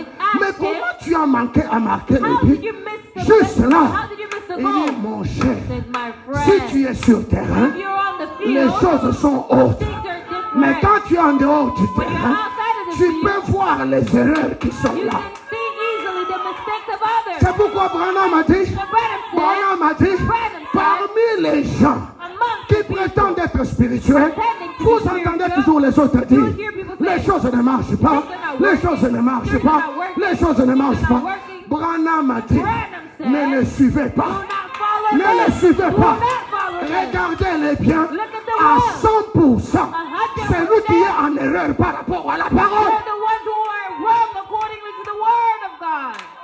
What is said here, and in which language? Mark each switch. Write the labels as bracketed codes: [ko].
[en] When it's asked [fr] mais [en] him, [fr] comment tu as manqué à marquer [en] How [fr] le [en] did [fr] but? [en] you miss the [fr] Juste [en] goal? [fr] là, [en] How did you miss the [fr] il [en] goal? [fr] dit, mon cher, [en] Says my [fr] si [en] friend. [fr] tu es sur le terrain, [en] If you're on the [fr] les [en] field, [fr] choses sont autres. [en] things are different. [fr] Mais quand tu es en dehors du [en] When you're [fr] terrain, [en] outside of the [fr] tu [en] field, [fr] peux voir les erreurs qui sont [en] you [fr] là. [en] can see easily the mistakes of others. [fr] C'est pourquoi Branham a dit, [en] The Branham [fr] Branham a dit, parmi les gens qui prétendent être spirituels, vous entendez toujours les autres dire, les choses ne marchent pas, les choses ne marchent pas, les choses ne marchent pas. Branham a dit, ne les suivez pas, ne les suivez pas. Regardez-les bien à 100%. C'est lui qui est en erreur par rapport à la parole. [en] They're the ones who are wrong accordingly to the word of God.